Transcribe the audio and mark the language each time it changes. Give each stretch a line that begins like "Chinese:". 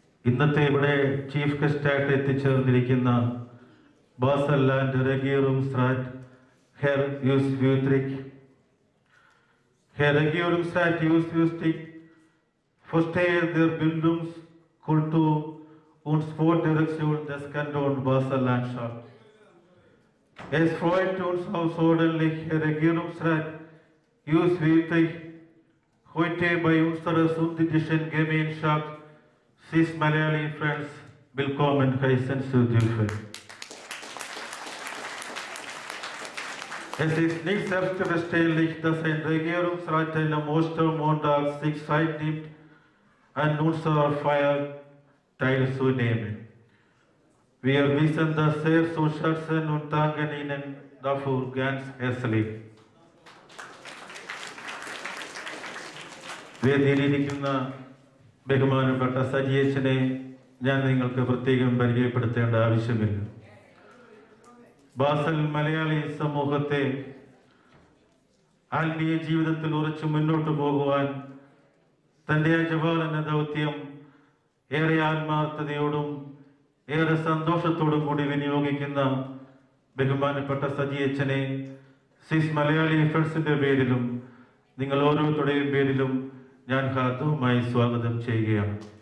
Malayalam: ഇന്നത്തെ ഇവിടെ chief ഗസ്റ്റായിട്ട് എത്തിച്ചേർന്നിരിക്കുന്ന basal and റെഗിയലും സ്രാറ്റ് hair use യൂത്രിക്,
German: Herr Regierungsrat Just Justik, Vorsteher der Bildungskultur und Sportdirektion des Kantons Basel-Landschaft. Es freut uns außerordentlich, Herr Regierungsrat Just Justik, heute bei unserer sudetischen Gemeinschaft Sis Malayali Friends willkommen heißen zu dürfen. Es ist nicht selbstverständlich, dass ein Regierungsrat am Ostermontag sich Zeit nimmt, an unserer Feier teilzunehmen. Wir wissen das sehr zu schätzen und danken Ihnen dafür ganz herzlich.
Malayalam: വേദിയിലിരിക്കുന്ന ബഹുമാനപ്പെട്ട സജിയച്ചനെ ഞാൻ നിങ്ങൾക്ക് പ്രത്യേകം പരിചയപ്പെടുത്തേണ്ട ആവശ്യമില്ല. Basal Malayali സമൂഹത്തെ ആത്മീയ ജീവിതത്തിൽ ഉറച്ചു മുന്നോട്ട് പോകുവാൻ തൻ്റെ അജപാലന ദൗത്യം ഏറെ ആത്മാർത്ഥതയോടും ഏറെ സന്തോഷത്തോടും കൂടി വിനിയോഗിക്കുന്ന ബഹുമാനപ്പെട്ട സജിയച്ചനെ സിസ് മലയാളി ഫ്രണ്ട്സിൻ്റെ പേരിലും നിങ്ങൾ ഓരോരുത്തരുടെയും പേരിലും ഞാൻ ഹാർദവുമായി സ്വാഗതം ചെയ്യുകയാണ്.